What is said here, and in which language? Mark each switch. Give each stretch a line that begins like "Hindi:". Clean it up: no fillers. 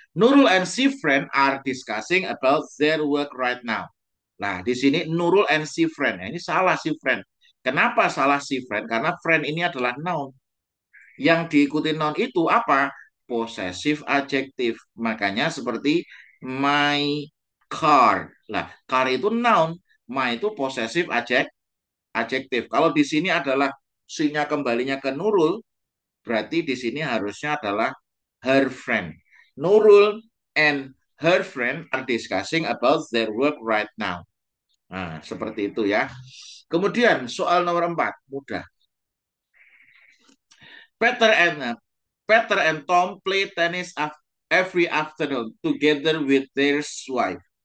English: Nurul and Sifren are discussing about their work right now.
Indonesian: Nah, di sini Nurul and Sifren. Nah, ini salah Sifren. Kenapa salah Sifren? Karena friend ini adalah noun. Yang diikuti noun itu apa? Possessive adjective. Makanya seperti
English: my car.
Indonesian: Lah, car itu noun. My itu possessive adjective. Kalau di sini adalah si-nya kembalinya ke Nurul, berarti di sini harusnya adalah
English: her friend. Nurul and her friend are discussing about their work right now.
Indonesian: Nah, seperti itu ya. Kemudian soal nomor 4, mudah.
English: Peter and Peter and Tom play tennis every afternoon together with their wife.